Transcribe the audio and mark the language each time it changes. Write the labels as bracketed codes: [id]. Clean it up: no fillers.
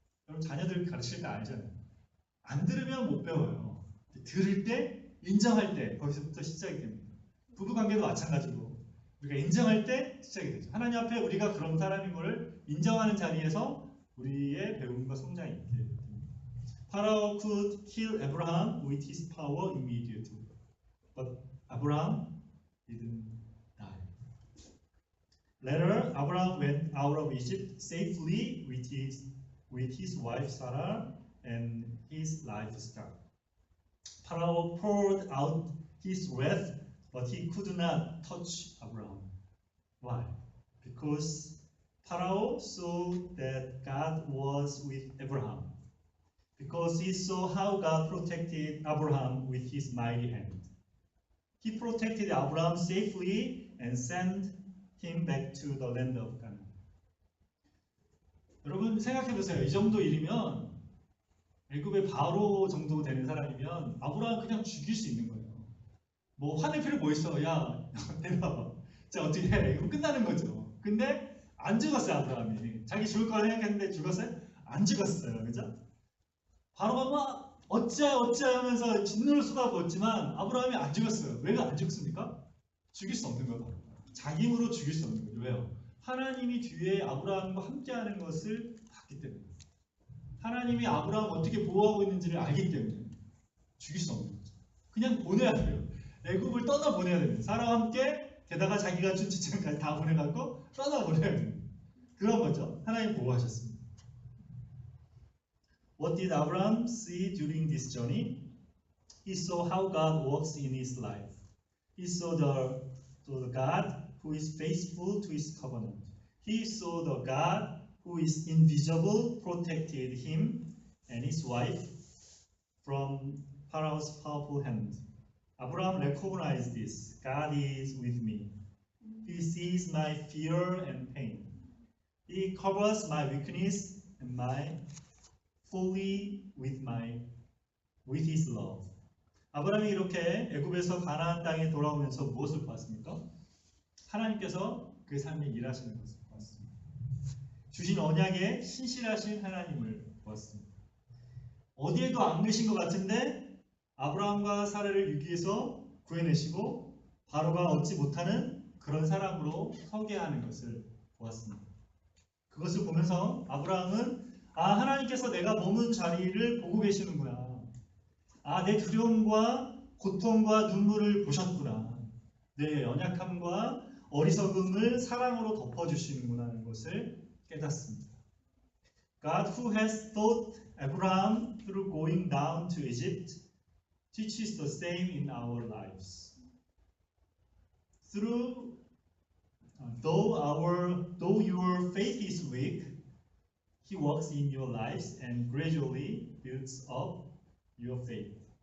[ko] 여러분 자녀들 가르칠 때 알잖아요. 안 들으면 못 배워요. 들을 때, 인정할 때 거기서부터 시작이 됩니다. 부부관계도 마찬가지고 우리가 인정할 때 시작이 되죠. 하나님 앞에 우리가 그런 사람인 것을 인정하는 자리에서 우리의 배움과 성장이 있게 됩니다. [en] Pharaoh could kill Abraham with his power immediately, but Abraham didn't die. Later, Abraham went out of Egypt safely with his wife Sarah and his livestock. Pharaoh poured out his wrath, but he could not touch Abraham. Why? Because Pharaoh saw that God was with Abraham. Because he saw how God protected Abraham with his mighty hand. He protected Abraham safely and sent him back to the land of Canaan. [ko] 여러분 생각해 보세요. 이 정도 일이면 애굽의 바로 정도 되는 사람이면 아브라함 그냥 죽일 수 있는 거예요. 뭐 화낼 필요 뭐 있어? 야, 내려와봐. 자 어떻게 해? 이거 끝나는 거죠. 근데 안 죽었어요 아브라함이. 자기 죽을 거라 생각했는데 죽었어요? 안 죽었어요, 그죠? 바로가 막 어찌하여 하면서 진노를 쏟아부었지만 아브라함이 안 죽었어요. 왜 안 죽습니까? 죽일 수 없는 거예요. 자기 힘으로 죽일 수 없는 거죠. 왜요? 하나님이 뒤에 아브라함과 함께하는 것을 봤기 때문에. 하나님이 아브라함을 어떻게 보호하고 있는지를 알기 때문에 죽일 수 없는 거죠. 그냥 보내야 돼요. 애굽을 떠나 보내야 됩니다. 사라와 함께 게다가 자기가 준 지체까지 다 보내갖고 떠나 보내야 됩니다. 그런 거죠. 하나님 보호하셨습니다. [en] What did Abraham see during this journey? He saw how God works in his life. He saw the So the God who is faithful to his covenant. He saw the God who is invisible protected him and his wife from Pharaoh's powerful hand. Abraham recognized this. God is with me. He sees my fear and pain. He covers my weakness and my folly with his love. [ko] 아브라함이 이렇게 애굽에서 가나안 땅에 돌아오면서 무엇을 보았습니까? 하나님께서 그의 삶에 일하시는 것을 보았습니다. 주신 언약에 신실하신 하나님을 보았습니다. 어디에도 안 계신 것 같은데 아브라함과 사라를 위기에서 구해내시고 바로가 얻지 못하는 그런 사람으로 서게 하는 것을 보았습니다. 그것을 보면서 아브라함은 하나님께서 내가 머문 자리를 보고 계시는구나. 내 두려움과 고통과 눈물을 보셨구나. 내 연약함과 어리석음을 사랑으로 덮어주시는구나 하는 것을 깨닫습니다. [en] God who has taught Abraham through going down to Egypt teaches the same in our lives. Though your faith is weak, He works in your lives and gradually builds up your faith.